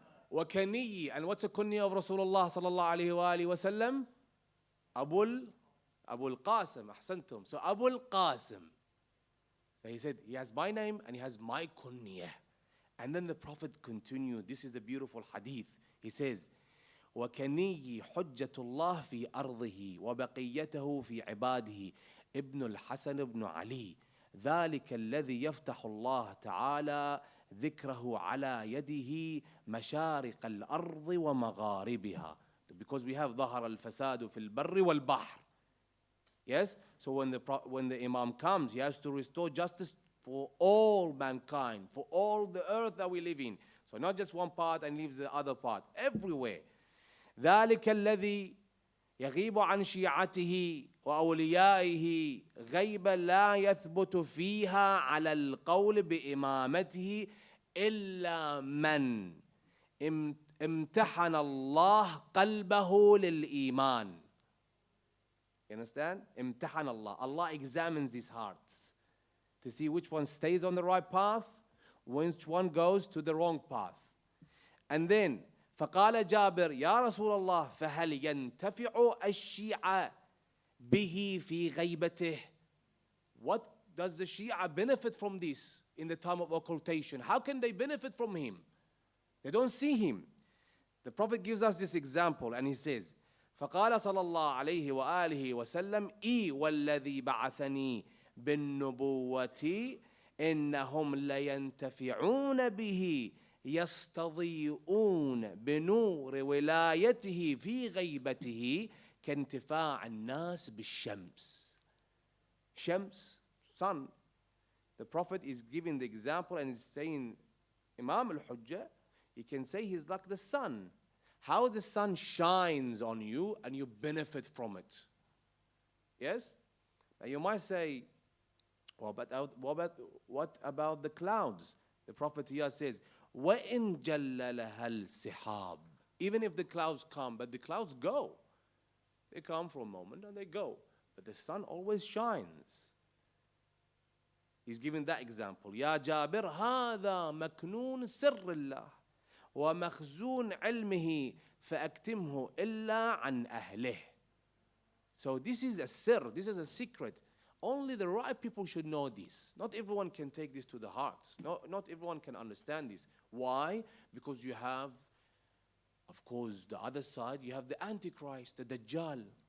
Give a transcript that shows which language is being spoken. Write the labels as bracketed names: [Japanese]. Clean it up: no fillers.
[English] Wa kaniyyi. And what's the kunyah of Rasulullah sallallahu alayhi wa alihi wa sallam? Abu al-Qasim. Ahsantum. So Abu al-Qasim. So he said, he has my name and he has my kunyah. And then the Prophet continued. This is a beautiful hadith. He says, [Arabic] وَكَنِيِّ حُجَّةُ اللَّهِ فِي أَرْضِهِ وَبَقِيَّتَهُ فِي عِبَادِهِ ابن الحسن بن علي ذلك الذي يفتح الله تعالى ذكره على يده مشارق الأرض ومغاربها. [English] Because we have [Arabic] ظهر الفساد في البر والبحر. [English] Yes? So when the Imam comes, he has to restore justice for all mankind, for all the earth that we live in. So not just one part and leaves the other part. Everywhere. [Arabic] ذلك الذي يغيب عن شيعته وأوليائه غيب لا يثبت فيها على القول بإمامته إلا من امتحن الله قلبه للإيمان. [English] You understand? [Arabic] امتحن الله. [English] Allah examines these hearts to see which one stays on the right path, which one goes to the wrong path. And then [Arabic] فقال جابر يا رسول الله فهل ينتفع الشيعة به في غيبته? [English] What does the Shia benefit from this in the time of occultation? How can they benefit from him? They don't see him. The Prophet gives us this example and he says [Arabic] فقال صلى الله عليه وآله وسلم إي والذي بعثني بالنبوة إنهم لينتفعون به يستضيئون بنور ولايته في غيبته كانتفاع الناس بالشمس. [English] Shams, sun. The Prophet is giving the example and is saying, Imam al-Hujjah, you can say he's like the sun. How the sun shines on you and you benefit from it. Yes? Now you might say, what about the clouds? The Prophet here says, [Arabic] وَإِن جَلَّ لَهَا السِّحَابِ. [English] Even if the clouds come, but the clouds go. They come for a moment and they go. But the sun always shines. He's giving that example. [Arabic] يا جابر هذا مكنون سر الله ومخزون علمه فأكتمه إلا عن أهله. [English] So this is a sir, this is a secret. Only the right people should know this. Not everyone can take this to the heart. Not everyone can understand this. Why? Because you have, of course, the other side, you have the Antichrist, the Dajjal.